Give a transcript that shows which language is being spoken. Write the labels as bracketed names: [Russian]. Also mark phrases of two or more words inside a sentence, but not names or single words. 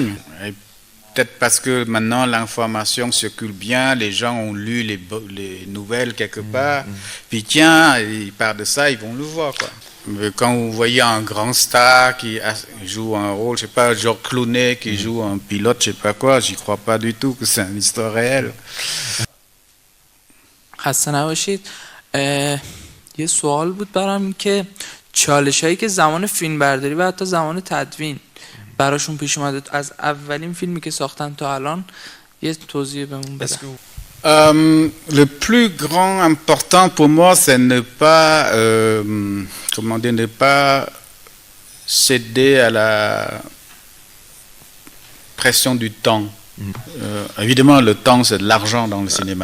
[French] Et peut-être parce que maintenant l'information circule bien, les gens ont lu les nouvelles quelque part, puis tiens, ils parlent de ça, ils vont le voir, quoi. Mais quand vous voyez un grand star qui joue un rôle, je sais pas, Georges Clooney qui joue un pilote, je sais pas quoi, j'y crois pas du tout que c'est une histoire réelle. [Persian] خسته نباشید. یه سوال بود برام که چالشایی که زمان فیلم برداری و حتی زمان تدوین براشون پیش اومده از اولین فیلمی که ساختن تا الان یه توضیح بهمون بده. [French] Le plus grand important pour moi, c'est ne pas, ne pas céder à la pression du temps. Évidemment, le temps, c'est de l'argent dans le cinéma.